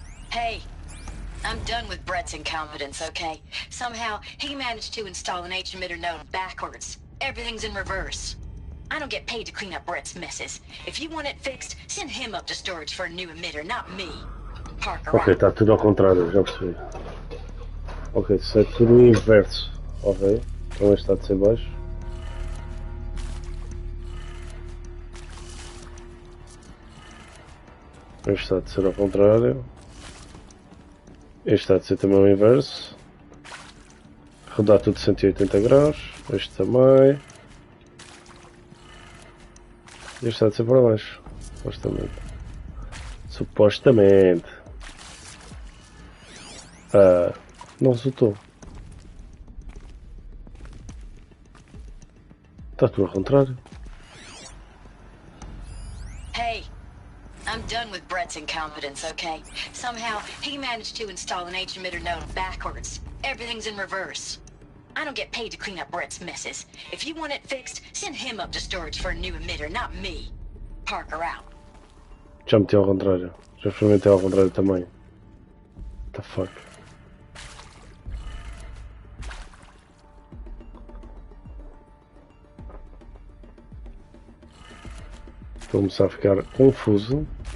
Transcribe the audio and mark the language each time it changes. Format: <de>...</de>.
<en>Hey, I'm done with Brett's incompetence, okay? Somehow, he managed to install an H-emitter node backwards. Everything's in reverse. I don't get paid to clean up Brett's messes. If you want it fixed, send him up to storage for a new emitter, not me. Parker</en> <pt>Ok, está tudo ao contrário, já percebi. Ok, isso é tudo o inverso. Ok, então este está de ser baixo. Este está de ser ao contrário. Este está de ser também o inverso. Rodar tudo 180 graus. Este também. Este está de ser para baixo. Supostamente. Supostamente. Ah, não resultou. Está tudo ao contrário.</pt> <en>Hey, I'm done with Brett's incompetence, okay? Somehow, he managed to install an H-emitter node backwards. Everything's in reverse. I don't get paid to clean up Brett's messes. If you want it fixed, send him up to storage for a new emitter, not me. Parker out.</en> <pt>Já meti ao contrário. Já experimentei ao contrário também.</pt> <en>What the fuck?</en> <pt>Estou a começar a ficar confuso.</pt>